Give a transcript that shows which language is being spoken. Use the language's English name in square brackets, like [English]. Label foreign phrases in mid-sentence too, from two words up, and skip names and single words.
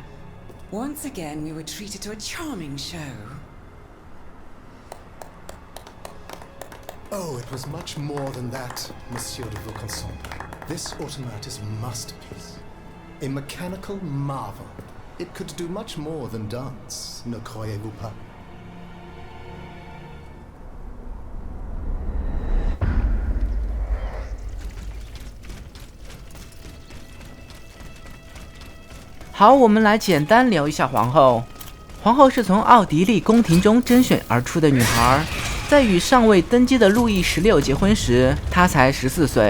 [English] Once again, we were treated to a charming show. Oh, it was much more than that, Monsieur de Vaucanson. This automat is a masterpiece. A mechanical marvel. It could do much more than dance, [French] ne croyez-vous pas? [Chinese] 好，我们来简单聊一下皇后。皇后是从奥地利宫廷中甄选而出的女孩，在与尚未登基的路易16结婚时，她才14岁。